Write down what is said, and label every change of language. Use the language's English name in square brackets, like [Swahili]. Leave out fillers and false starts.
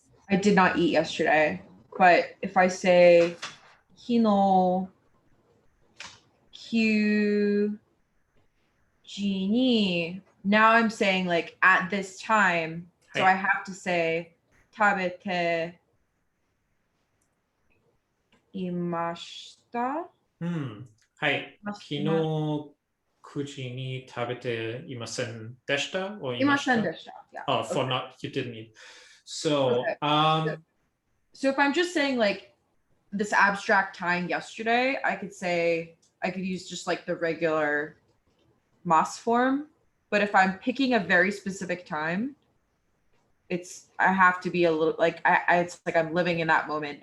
[English] I did not eat yesterday, but if I say [Japanese] kino kyuji ni, [English] now I'm saying like at this time, so I have to say [Japanese] tabete imashita. はい。昨日9時に食べていませんでした or いました? いませんでした.Yeah. [English] Oh, for okay. not, you didn't eat. So, okay. So if I'm just saying like this abstract time yesterday, I could say, I could use just like the regular mas form. But if I'm picking a very specific time, I have to be a little like, it's like I'm living in that moment.